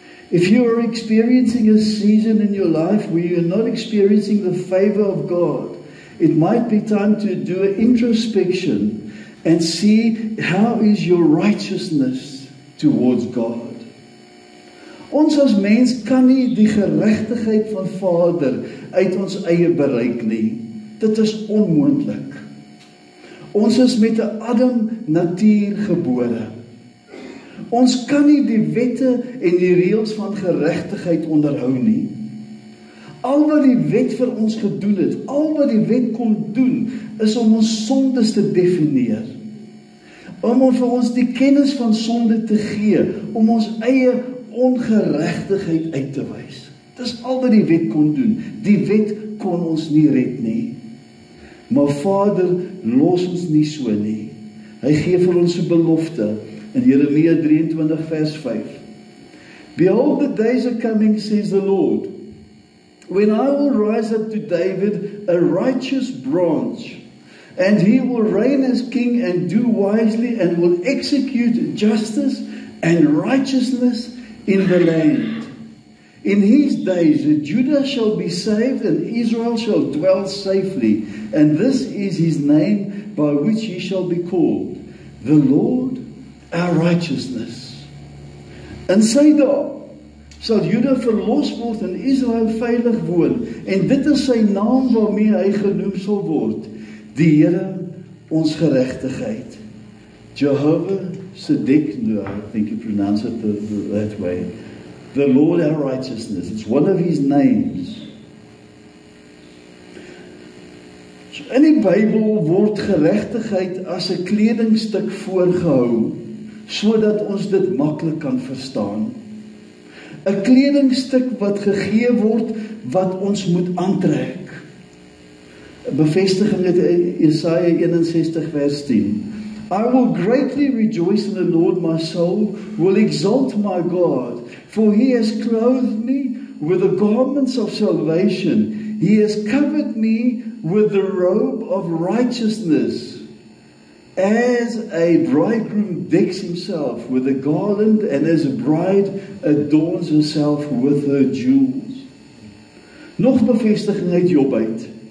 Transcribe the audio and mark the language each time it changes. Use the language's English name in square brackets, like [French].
[English] If you are experiencing a season in your life where you're not experiencing the favor of God, it might be time to do an introspection and see how is your righteousness towards God. [Afrikaans] Ons as mens kan nie die geregtigheid van Vader uit ons eie bereik nie. Dit is onmoontlik. Ons is met 'n Adam natuur gebore. Ons kan nie die wette en die reëls van geregtigheid onderhou nie. Al wat die wet vir ons gedoen het, al wat die wet kon doen, is om ons sondes te definieer. Om vir ons die kennis van sonde te gee, om ons eie ongeregtigheid uit te wys. Dis al wat die wet kon doen. Die wet kon ons nie red nie. Maar Vader, los ons nie so nie. Hy gee vir ons 'n belofte in Jeremia 23 vers 5. [English] Behold, the days are coming, says the Lord, when I will rise up to David a righteous branch, and he will reign as king and do wisely and will execute justice and righteousness in the land. In his days Judah shall be saved and Israel shall dwell safely, and this is his name by which he shall be called, the Lord our righteousness. [Afrikaans] In sy dae sal Juda verlos word en Israel veilig woon, en dit is sy naam waarmee hy genoem sal word, die Here ons geregtigheid. [English] Jehovah Tsidkenu, I think you pronounce it that way. The Lord our righteousness. It's one of his names. [Afrikaans] So in die Bybel word geregtigheid as 'n kledingstuk voorgehou, sodat ons dit maklik kan verstaan. 'n Kledingstuk wat gegee word, wat ons moet aantrek. Bevestiging uit Jesaja 61 vers 10. [English] I will greatly rejoice in the Lord, my soul will exalt my God, for he has clothed me with the garments of salvation. He has covered me with the robe of righteousness, as a bridegroom decks himself with a garland, and as a bride adorns herself with her jewels. [Afrikaans] Nog bevestiging uit Job uit.